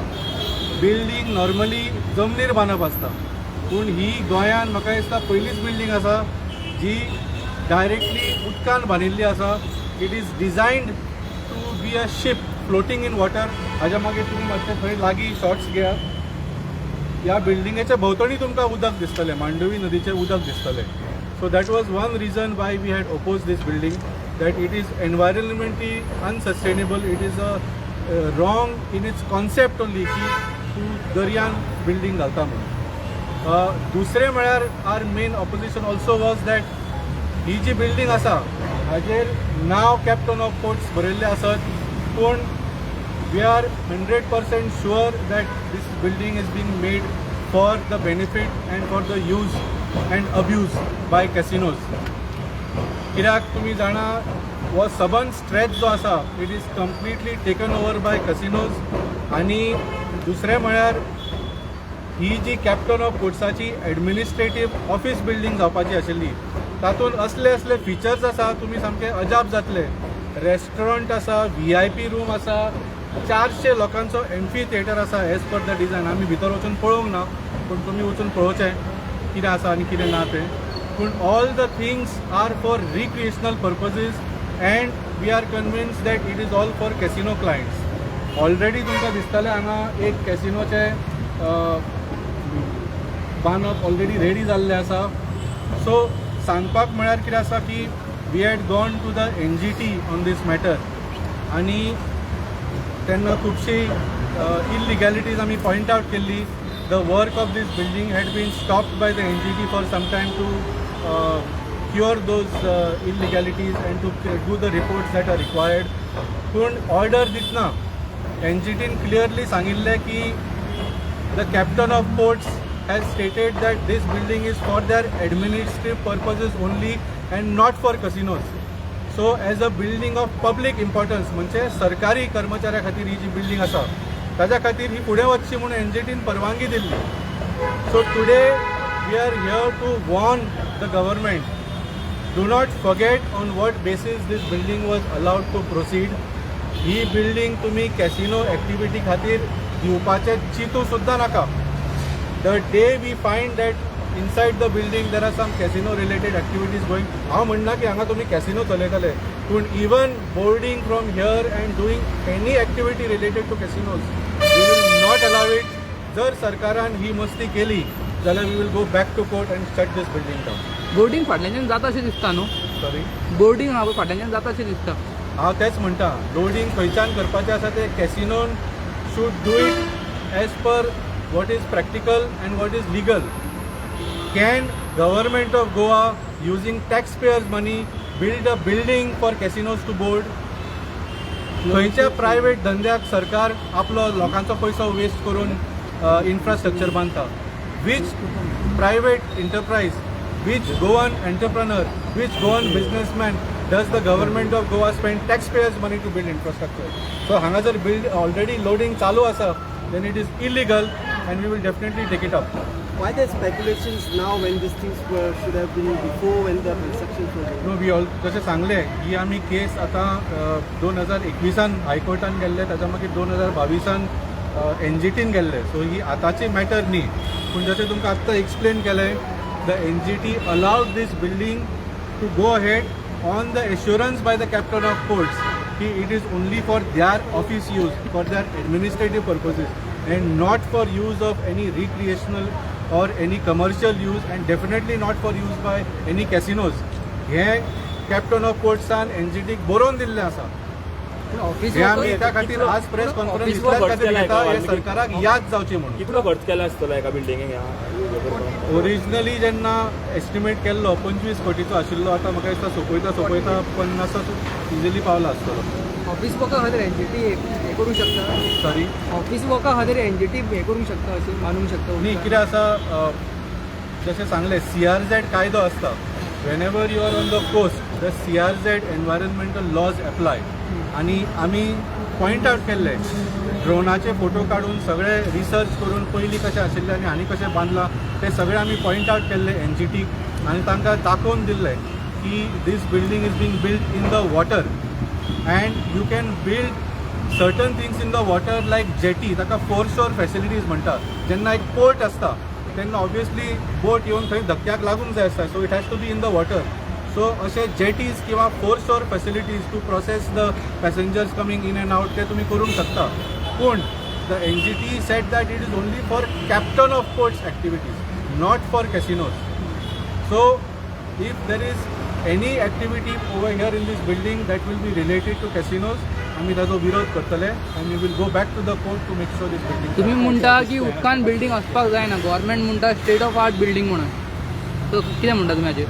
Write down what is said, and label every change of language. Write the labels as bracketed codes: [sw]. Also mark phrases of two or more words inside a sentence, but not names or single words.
[kok] बिल्डिंग नॉर्मली जमनीर बांदप आसता, पूण ही गोंयान म्हाका दिसता पयलीच बिल्डिंग आसा जी डायरेक्टली उदकान बांदिल्ली आसा. [en] it is designed to be a ship floating in water. [kok] हाज्या मागीर तुमी मातशें थंय लागीं शॉट्स घेया. ह्या बिल्डिंगेच्या भोंवतणी तुमकां उदक दिसतलें, मांडवी नदीचें उदक दिसतलें. [en] so that was one reason why we had opposed this building, that it is environmentally unsustainable. it is a wrong in its concept only [kok] की तूं दर्यान बिल्डिंग घालता म्हणून. दुसरें म्हळ्यार [en] our main opposition also was that [kok] ही जी बिल्डिंग आसा हाजेर नांव कॅप्टन ऑफ पोर्ट्स बरयल्लें आसत, पूण [en] we are 100% sure that this building is being made for the benefit and for the use and abuse by casinos. [kok] कित्याक तुमी जाणा हो सबन स्ट्रेच जो आसा [en] it is completely taken over by casinos. [kok] आनी दुसरें म्हळ्यार ही जी कॅप्टन ऑफ पोर्ट्साची [en] administrative office building [kok] जावपाची आशिल्ली, तातूंत असले फिचर्स आसा तुमी सामके अजाप जातले. रेस्टॉरंट आसा, VIP रूम आसा, 400 लोकांचो एम्फी थिएटर आसा [en] as per the design. [kok] आमी भितर वचून पळोवंक ना, पूण तुमी वचून पळोवचें कितें आसा आनी कितें ना तें. [en] पूण all the things are for recreational purposes and we are convinced that it is all for casino clients. [kok] ऑलरेडी तुमकां दिसतलें हांगा एक कॅसिनोचें बांदप [en] already ready [kok] जाल्लें आसा. सो सांगपाक म्हळ्यार कितें आसा की [en] we had gone to the NGT on this matter, [kok] आनी तेन्ना खुबशी इलिगॅलिटीज आमी [en] point out [kok] केल्ली. [en] the work of this building had been stopped by the NGT for some time to cure those illegalities and to do the reports that are required. [kok] पूण ऑर्डर दितना NGTन क्लियरली सांगिल्लें की [en] the Captain of Ports has stated that this building is for their administrative purposes only and not for casinos. So as a building of public importance, [kok] म्हणजे सरकारी कर्मचाऱ्या खातीर ही जी बिल्डिंग आसा ताज्या खातीर ही फुडें वचची म्हणून NGTन परवानगी दिल्ली. [en] so today we are here to warn the government, do not forget on what basis this building was allowed to proceed. [kok] ही बिल्डिंग तुमी कॅसिनो एक्टिविटी खातीर दिवपाचें चिंतू सुद्दां नाका. [en] The day we find that inside the building there are some casino related activities going, [kok] हांव म्हणना की हांगा तुमी कॅसिनो चलयतले, पूण [en] even boarding from here and doing any activity related to casinos we will not allow it. [kok] जर सरकारान ही मस्ती केली जाल्यार [en] we will go back to court and shut this building down. [kok] बोर्डिंग फाटल्याच्यान जाता अशें दिसता न्हू. सॉरी, बोर्डिंग हांव फाटल्याच्यान जाता अशें दिसता. हांव तेच म्हणटा, लोडिंग खंयच्यान करपाचें आसा तें कॅसिनोन [en] should do it as per what is practical and what is legal. Can government of Goa using taxpayers money build a building for casinos to board? [kok] खंयच्या प्रायवेट धंद्याक सरकार आपलो लोकांचो पयसो वेस्ट करून इन्फ्रास्ट्रक्चर बांदता? [en] Which private enterprise, which Goan entrepreneur, which Goan businessman does the government of Goa spend taxpayers money to build infrastructure? So [kok] हांगा जर [en] already loading [kok] चालू आसा [en] then it is illegal and we will definitely take it up. Why the speculations now when these things should have been before when the construction was? No, we all [kok] जशें सांगलें ही आमी केस आतां 2021 हायकोर्टान गेल्ले, ताच्या मागीर 2022 NGTन गेल्ले. सो ही आतांची मॅटर न्ही, पूण जशें तुमकां आत्तां एक्सप्लेन केलें, [en] the NGT allowed this building to go ahead on the assurance by the Captain of Ports की it is only for their office use, for their administrative purposes and not for use of any recreational or any commercial use and definitely not for use by any casinos. [kok] हे कॅप्टन ऑफ पोर्ट्सान NGTक बरोवन दिल्लें आसा. हे आमी त्या खातीर आज [en] press conference [kok] इतल्या खातीर घेता, हे सरकाराक याद जावची म्हणून. कितलो खर्च केला आसतलो एका बिल्डिंगेक? ओरिजिनली जेन्ना एस्टिमेट केल्लो 25 कोटीचो आशिल्लो, आतां म्हाका दिसता सोंपयता 50 इजिली पावला आसतलो. ऑफिस वर्का खातीर एनजीटी हे करूंक शकता सॉरी ऑफिस वर्का खातीर एनजीटी हे करूंक शकता अशें मानूंक शकता न्ही कितें आसा जशें सांगलें CRZ कायदो आसता [en] whenever you are on the coast the CRZ environmental laws apply [kok] आणि आमी [en] point out [kok] केल्ले ड्रोनाचे फोटो काडून सगळे रिसर्च करून पयलीं कशें आशिल्लें आनी हांणी कशें बांदलां ते सगळे आमी [en] point out [kok] केल्ले एनजीटीक आनी तांकां दाखोवन दिल्लें की [en] this building is being built in the water and you can build certain things in the water like jetty [kok] ताका फोरशोर फॅसिलिटीज म्हणटात जेन्ना एक पोर्ट आसता तेन्ना ऑब्वियसली बोट येवन थंय धक्क्याक लागूंक जाय आसता [en] so it has to be in the water so अशे जेटीज किंवा foreshore facilities to process the passengers coming in and out [kok] ते तुमी करूंक शकता पूण [en] the NGT said that it is only for Captain of Ports activities not for casinos so if there is any activity over here in this building that will be related to casinos [kok] आमी ताजो विरोध करतले आनी [en] will go back to the court to make sure this building [kok] तुम्ही म्हणटा की उदकान बिल्डींग असपाक जायना गव्हर्मेंट म्हणटा [en] state of art building [kok] म्हणून सो कितें म्हणटा तुमी हाचेर